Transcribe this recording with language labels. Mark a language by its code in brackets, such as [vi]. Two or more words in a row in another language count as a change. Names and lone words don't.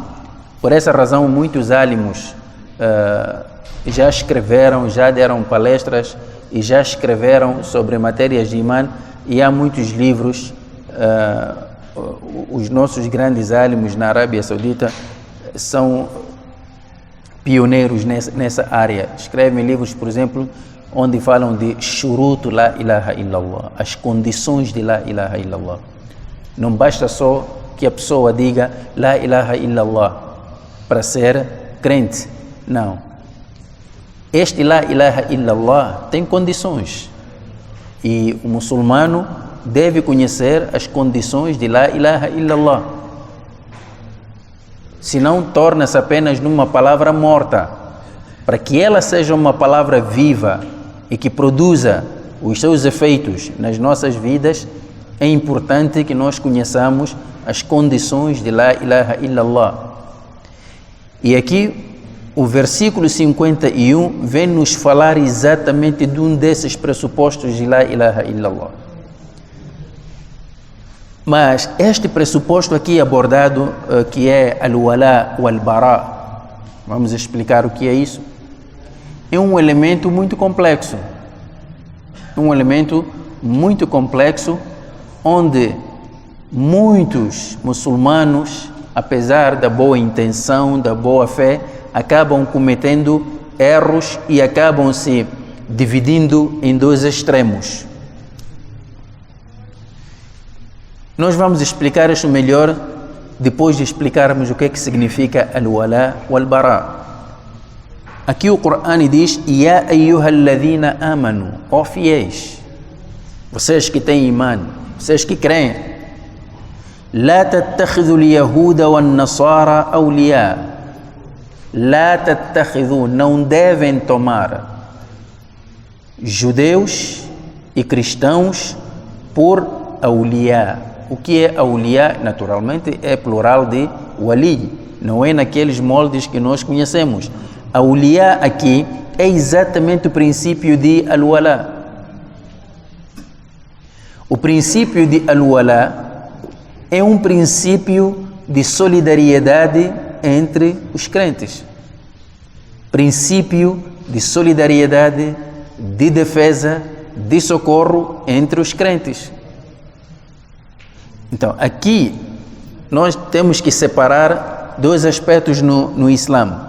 [pt] Por essa razão, muitos álimos já escreveram, já deram palestras e já escreveram sobre matérias de iman, e há muitos livros. Os nossos grandes álimos na Arábia Saudita são pioneiros nessa área. Escrevem livros, por exemplo, onde falam de [ar] شروط لا إله إلا الله, [pt] as condições de [ar] لا إله إلا الله. [pt] Não basta só que a pessoa diga [ar] لا إله إلا الله [pt] para ser crente. Não. Este [ar] لا إله إلا الله [pt] tem condições. E o muçulmano deve conhecer as condições de [ar] لا إله إلا الله. [pt] Senão torna-se apenas numa palavra morta. Para que ela seja uma palavra viva e que produza os seus efeitos nas nossas vidas, é importante que nós conheçamos as condições de [ar] لا إله إلا الله. [pt] E aqui o versículo 51 vem nos falar exatamente de um desses pressupostos de [ar] لا إله إلا الله. [pt] Mas este pressuposto aqui abordado, que é [ar] الولاء والبراء, [pt] vamos explicar o que é isso, é um elemento muito complexo. Um elemento muito complexo, onde muitos muçulmanos, apesar da boa intenção, da boa fé, acabam cometendo erros e acabam se dividindo em dois extremos. Nós vamos explicar isso melhor depois de explicarmos o que é que significa [ar] الولاء والبراء. [pt] Aqui o Corão diz: [ar] يا أيها الذين آمنوا, [pt] ó fiéis, vocês que têm iman, vocês que creem, [ar] لا تتخذوا اليهود والنصارى أولياء، لا تتخذوا, [pt] não devem tomar judeus e cristãos por awliya. O que é awliya? Naturalmente é plural de wali, não é naqueles moldes que nós conhecemos. Awliya aqui é exatamente o princípio de al-wala. O princípio de al-wala é um princípio de solidariedade entre os crentes. Princípio de solidariedade, de defesa, de socorro entre os crentes. Então, aqui nós temos que separar dois aspectos no Islã.